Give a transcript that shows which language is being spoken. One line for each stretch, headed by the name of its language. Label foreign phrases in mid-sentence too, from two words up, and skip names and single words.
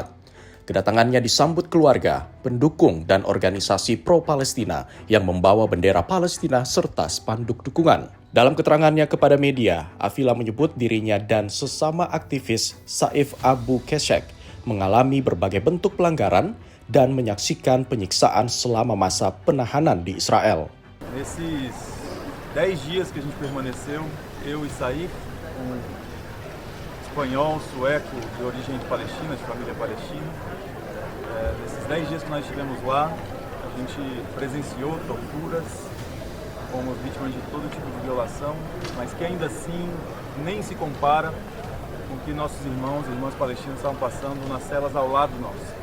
Indonesian: Kedatangannya disambut keluarga, pendukung, dan organisasi pro-Palestina yang membawa bendera Palestina serta spanduk dukungan. Dalam keterangannya kepada media, Avila menyebut dirinya dan sesama aktivis Saif Abu Keshek mengalami berbagai bentuk pelanggaran dan menyaksikan penyiksaan selama masa penahanan di Israel.
Portuguese: Nesses 10 dias que a gente permaneceu, eu e Saif, espanhol, sueco, de origem palestina, de família palestina. Nesses 10 dias que nós estivemos lá, a gente presenciou torturas, fomos vítimas de todo tipo de violação, mas que ainda assim nem se compara com o que nossos irmãos e irmãs palestinos estavam passando nas celas ao lado nosso.